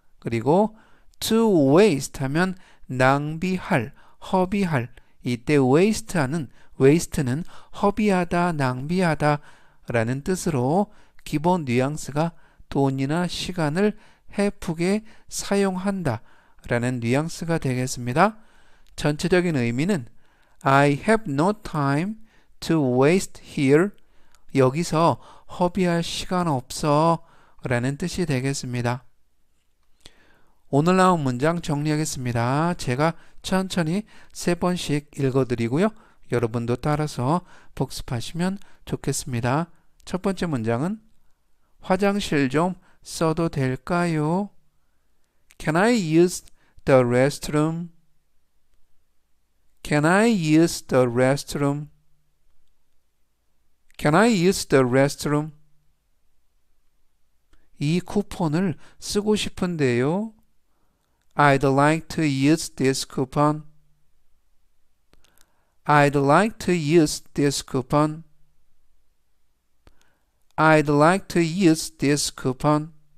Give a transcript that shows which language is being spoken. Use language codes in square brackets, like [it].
[ko] 그리고 to waste 하면 낭비할, 허비할. 이때 waste는 허비하다, 낭비하다 라는 뜻으로 기본 뉘앙스가 돈이나 시간을 해프게 사용한다 라는 뉘앙스가 되겠습니다. 전체적인 의미는 [en] I have no time to waste here. [ko] 여기서 허비할 시간 없어 라는 뜻이 되겠습니다. 오늘 나온 문장 정리하겠습니다. 제가 천천히 3번씩 읽어드리고요. 여러분도 따라서 복습하시면 좋겠습니다. 첫 번째 문장은 화장실 좀 써도 될까요? [en] Can I use the restroom? Can I use the restroom? Can I use the restroom? [ko] 이 쿠폰을 쓰고 싶은데요. [en] I'd like to use this coupon. I'd like to use this coupon. I'd like to use this coupon.